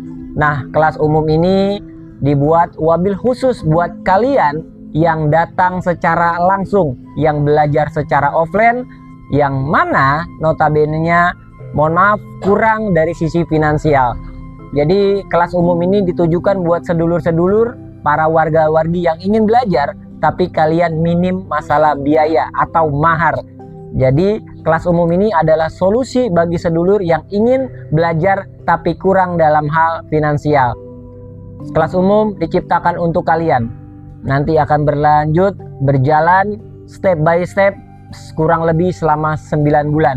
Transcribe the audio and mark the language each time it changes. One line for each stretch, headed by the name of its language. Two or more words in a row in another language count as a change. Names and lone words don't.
Indonesian: Nah, kelas umum ini dibuat wabil khusus buat kalian yang datang secara langsung, yang belajar secara offline, yang mana notabene-nya, mohon maaf, kurang dari sisi finansial. Jadi kelas umum ini ditujukan buat sedulur-sedulur, para warga-wargi yang ingin belajar tapi kalian minim masalah biaya atau mahar. Jadi kelas umum ini adalah solusi bagi sedulur yang ingin belajar tapi kurang dalam hal finansial. Kelas umum diciptakan untuk kalian. Nanti akan berlanjut, berjalan
English: step by step
Indonesian: kurang lebih selama 9 bulan.